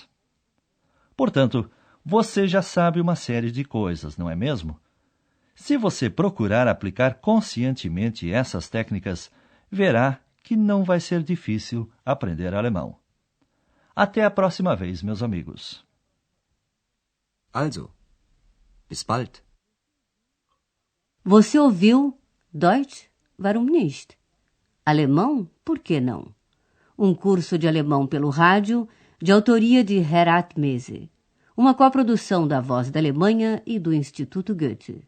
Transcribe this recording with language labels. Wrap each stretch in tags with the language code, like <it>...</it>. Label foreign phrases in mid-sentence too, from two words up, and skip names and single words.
<pt>Portanto, você já sabe uma série de coisas, não é mesmo? Se você procurar aplicar conscientemente essas técnicas, verá que não vai ser difícil aprender alemão. Até a próxima vez, meus amigos.</pt> <de>Also, bis bald.</de> <pt>Você ouviu Deutsch, warum nicht? Alemão, por que não? Um curso de alemão pelo rádio, de autoria de Herat Mese. Uma coprodução da Voz da Alemanha e do Instituto Goethe.</pt>